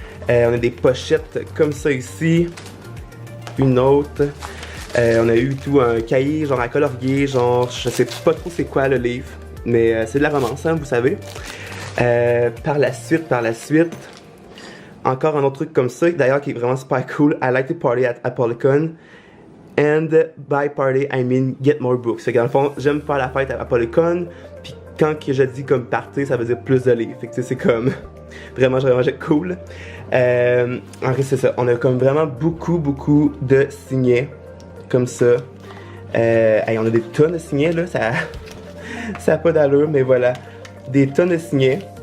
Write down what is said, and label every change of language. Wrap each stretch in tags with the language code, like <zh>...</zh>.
<fr>On a des pochettes comme ça ici. Une autre. On a eu tout un cahier, genre à colorier, genre je sais pas trop c'est quoi le livre. Mais c'est de la romance, hein, vous savez. Par la suite, encore un autre truc comme ça, d'ailleurs qui est vraiment super cool.</fr> <en>I like to party at Apollicon. And by party, I mean get more books.</en> <fr>Fait que dans le fond, j'aime faire la fête à Apollicon. Puis quand que je dis comme party, ça veut dire plus de livres. Fait que c'est comme vraiment cool. En fait, c'est ça. On a comme vraiment beaucoup de signets. Comme ça. On a des tonnes de signets là. Ça a pas d'allure, mais voilà. Des tonnes de signets.</fr>